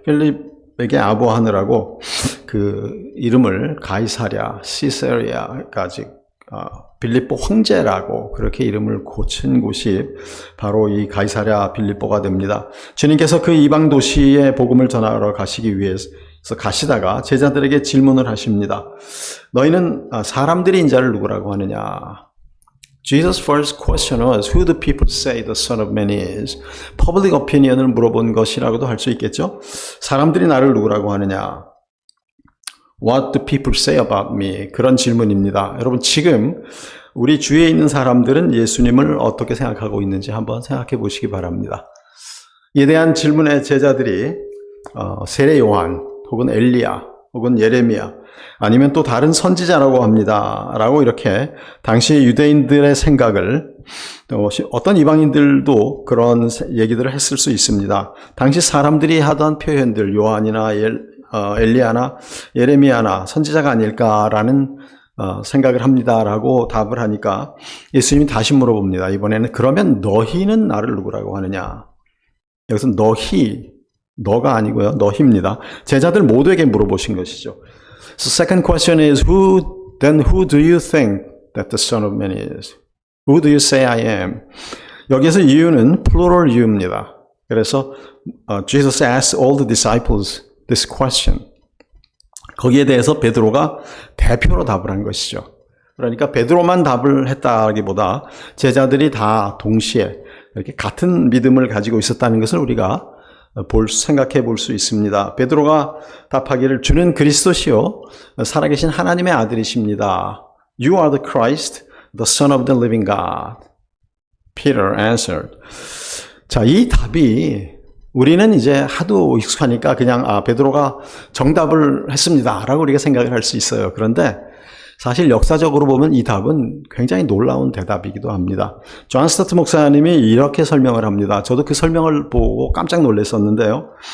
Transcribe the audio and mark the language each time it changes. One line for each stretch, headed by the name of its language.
Korean: 필립에게 아부하느라고 그 이름을 가이사랴, 시세리아까지 빌립보 황제라고 그렇게 이름을 고친 곳이 바로 이 가이사랴 빌립보가 됩니다. 주님께서 그 이방 도시에 복음을 전하러 가시기 위해서 가시다가 제자들에게 질문을 하십니다. 너희는 사람들이 인자를 누구라고 하느냐?
English: Jesus' first question was, who do people say the Son of Man is? Public opinion
Korean: 을 물어본 것이라고도 할 수 있겠죠? 사람들이 나를 누구라고 하느냐?
English: What do people say about me?
Korean: 그런 질문입니다. 여러분, 지금 우리 주위에 있는 사람들은 예수님을 어떻게 생각하고 있는지 한번 생각해 보시기 바랍니다. 이에 대한 질문에 제자들이 세례 요한, 혹은 엘리야, 혹은 예레미야, 아니면 또 다른 선지자라고 합니다. 라고 이렇게 당시 유대인들의 생각을 또 어떤 이방인들도 그런 얘기들을 했을 수 있습니다. 당시 사람들이 하던 표현들, 요한이나 엘리야나 예레미야나 선지자가 아닐까라는 생각을 합니다라고 답을 하니까 예수님이 다시 물어봅니다. 이번에는 그러면 너희는 나를 누구라고 하느냐? 여기서 너가 아니고요. 너희입니다. 제자들 모두에게 물어보신 것이죠.
English: So second question is, who do you think that the Son of Man is? Who do you say I am?
Korean: 여기서 이유는
English: plural you
Korean: 입니다. 그래서
English: Jesus asked all the disciples this question.
Korean: 거기에 대해서 베드로가 대표로 답을 한 것이죠. 그러니까 베드로만 답을 했다기보다 제자들이 다 동시에 이렇게 같은 믿음을 가지고 있었다는 것을 우리가 생각해 볼 수 있습니다. 베드로가 답하기를 주는 그리스도시요 살아계신 하나님의 아들이십니다.
English: You are the Christ, the Son of the living God. Peter answered.
Korean: 자, 이 답이 우리는 이제 하도 익숙하니까 그냥 베드로가 정답을 했습니다 라고 우리가 생각을 할 수 있어요. 그런데 사실 역사적으로 보면 이 답은 굉장히 놀라운 대답이기도 합니다. 존 스타트 목사님이 이렇게 설명을 합니다. 저도 그 설명을 보고 깜짝 놀랐었는데요.